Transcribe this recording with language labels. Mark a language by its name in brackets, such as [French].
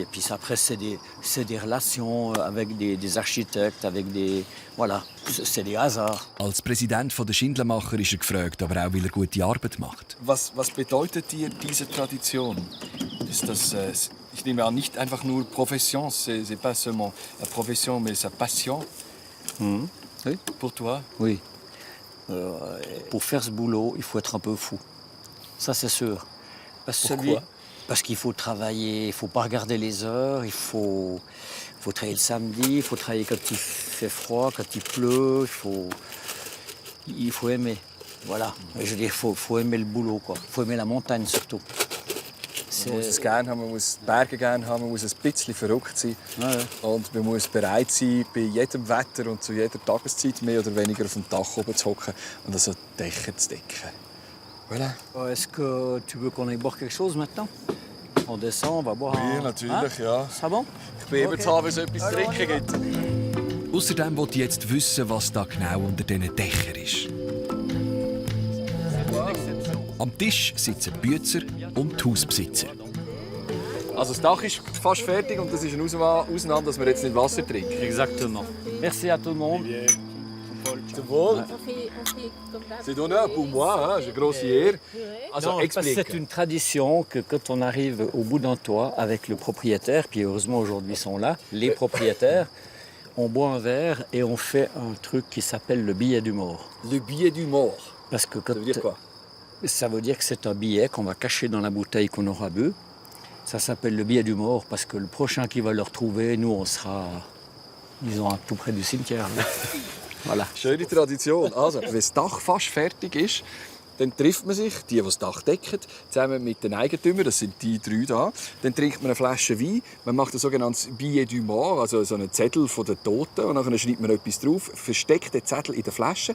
[French] Et puis après, c'est des relations avec des architectes, avec des... Voilà, c'est des hasards. [German] Als Präsident der Schindelmacher ist er gefragt, aber auch, weil er gute Arbeit macht. Was bedeutet dir diese Tradition? Ist das, ich nehme an, nicht einfach nur Profession, [French] c'est pas seulement la profession, mais sa passion? Oui. Pour toi? Oui. Pour faire ce boulot, il faut être un peu fou. Ça, c'est sûr. Pourquoi? Parce qu'il faut travailler, il ne faut pas regarder les heures, il faut travailler le samedi, il faut travailler quand il fait froid, quand il pleut, il faut aimer. Voilà. Je veux dire, il faut aimer le boulot, quoi. Il faut aimer la montagne surtout. [German] Man muss es gerne haben, man muss die Berge gerne haben, man muss ein bisschen verrückt sein. Ja, ja. Und man muss bereit sein, bei jedem Wetter und zu jeder Tageszeit mehr oder weniger auf dem Dach oben zu hocken und also die Dächer zu decken. [French] Voilà. Est-ce que tu veux qu'on aille boire quelque chose maintenant? On descend, on va boire. [German] Oui, natürlich, ja. [French] C'est bon? [German] Ich bin immer zu haben, wenn es etwas zu trinken gibt. Außerdem will ich jetzt wissen, was da genau unter diesen Dächern ist. Am Tisch sitzen die Bützer und die Hausbesitzer. Also das Dach ist fast fertig und das ist eine Ausnahme, dass wir jetzt nicht Wasser trinken. [French] Exactement. Merci à tout le monde. [German] Zum Wohl. [French] C'est d'honneur pour moi, hein? C'est une grosse ehre. [German] Also, [French] Non, parce que c'est une tradition que quand on arrive au bout d'un toit avec le propriétaire, puis heureusement aujourd'hui ils sont là, les propriétaires, on boit un verre et on fait un truc qui s'appelle le billet du mort. Le billet du mort. Parce que quand Ça veut dire quoi? Ça veut dire que c'est un billet qu'on va cacher dans la bouteille qu'on aura bu. Ça s'appelle le billet du mort parce que le prochain qui va le retrouver, nous, on sera, disons, tout près du cimetière. Voilà. [German] Schöne Tradition. Also, wenn das Dach fast fertig ist, dann trifft man sich, die das Dach decken, zusammen mit den Eigentümern, das sind die 3 da. Dann trinkt man eine Flasche Wein, man macht ein sogenanntes Billet du Mort, also so einen Zettel von den Toten, und dann schreibt man etwas drauf, versteckt den Zettel in der Flasche.